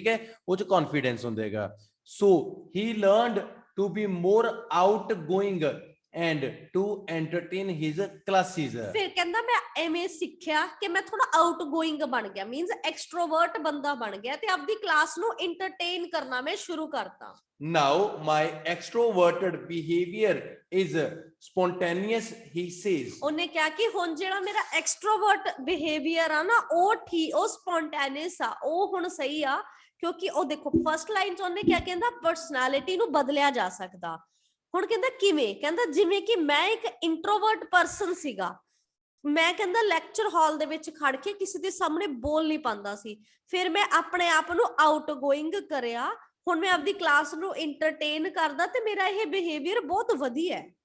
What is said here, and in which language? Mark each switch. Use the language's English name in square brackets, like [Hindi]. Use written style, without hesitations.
[Punjabi] ਠੀਕ ਹੈ, ਉਹ 'ਚ ਕੌਨਫੀਡੈਂਸ ਹੁੰਦਾ ਹੈਗਾ। [English] So he learned to be more outgoing and to entertain his classes। [Punjabi] ਫਿਰ ਕਹਿੰਦਾ ਮੈਂ ਐਵੇਂ ਸਿੱਖਿਆ ਕਿ ਮੈਂ ਥੋੜਾ ਆਊਟਗੋਇੰਗ ਬਣ ਗਿਆ, ਮੀਨਸ ਐਕਸਟਰੋਵਰਟ ਬੰਦਾ ਬਣ ਗਿਆ ਤੇ ਆਪਦੀ ਕਲਾਸ ਨੂੰ ਐਂਟਰਟੇਨ ਕਰਨਾ ਮੈਂ ਸ਼ੁਰੂ ਕਰਤਾ। [English] Now my extroverted behavior is spontaneous, he says। [Punjabi] ਉਹਨੇ ਕਿਹਾ ਕਿ ਹੁਣ ਜਿਹੜਾ ਮੇਰਾ ਐਕਸਟਰੋਵਰਟ ਬਿਹੇਵੀਅਰ ਆ ਨਾ ਉਹ ਸਪੌਂਟੇਨੀਅਸ ਆ, ਉਹ ਹੁਣ ਸਹੀ ਆ। ਕਿਉਂਕਿ ਉਹ ਦੇਖੋ ਫਰਸਟ ਲਾਈਨ 'ਚ ਉਹਨੇ ਕਿਹਾ, ਕਹਿੰਦਾ ਪਰਸਨੈਲਿਟੀ ਨੂੰ ਬਦਲਿਆ ਜਾ ਸਕਦਾ। ਹੁਣ ਕਹਿੰਦਾ ਕਿਵੇਂ? ਕਹਿੰਦਾ ਜਿਵੇਂ ਕਿ ਮੈਂ ਇੱਕ ਇੰਟਰੋਵਰਟ ਪਰਸਨ ਸੀਗਾ, ਮੈਂ ਕਹਿੰਦਾ ਲੈਕਚਰ ਹਾਲ ਦੇ ਵਿੱਚ ਖੜ ਕੇ ਕਿਸੇ ਦੇ ਸਾਹਮਣੇ ਬੋਲ ਨਹੀਂ ਪਾਉਂਦਾ ਸੀ, ਫਿਰ ਮੈਂ ਆਪਣੇ ਆਪ ਨੂੰ ਆਊਟਗੋਇੰਗ ਕਰਿਆ, ਹੁਣ ਮੈਂ ਆਪਦੀ ਕਲਾਸ ਨੂੰ ਐਂਟਰਟੇਨ ਕਰਦਾ ਤੇ ਮੇਰਾ ਇਹ ਬਿਹੇਵੀਅਰ ਬਹੁਤ ਵਧੀਆ ਹੈ।